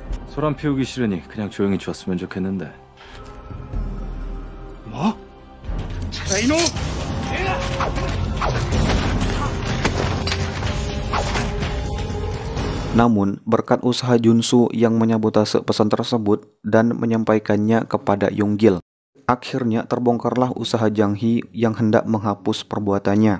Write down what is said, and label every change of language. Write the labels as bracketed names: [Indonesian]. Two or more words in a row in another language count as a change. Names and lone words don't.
[Korean] 소란 피우기 싫으니 그냥 조용히 줬으면 좋겠는데. 뭐? 이놈! [Indonesian] Namun, berkat usaha Junsu yang menyabotase pesan tersebut dan menyampaikannya kepada Yonggil, akhirnya terbongkarlah usaha Jang Hee yang hendak menghapus perbuatannya.